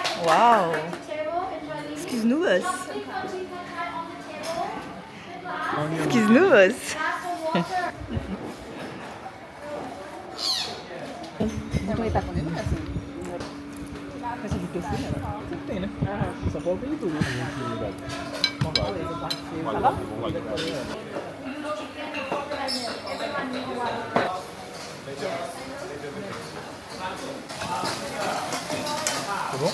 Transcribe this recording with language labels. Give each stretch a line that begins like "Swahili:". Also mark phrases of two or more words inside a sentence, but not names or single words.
French: Wow. Excuse-nous. Excuse-nous. Bouton est pas condamné, là, c'est du tofu, là.
Portuguese: Tem, né? São Paulo tem tudo.
French: Ça va? C'est bon?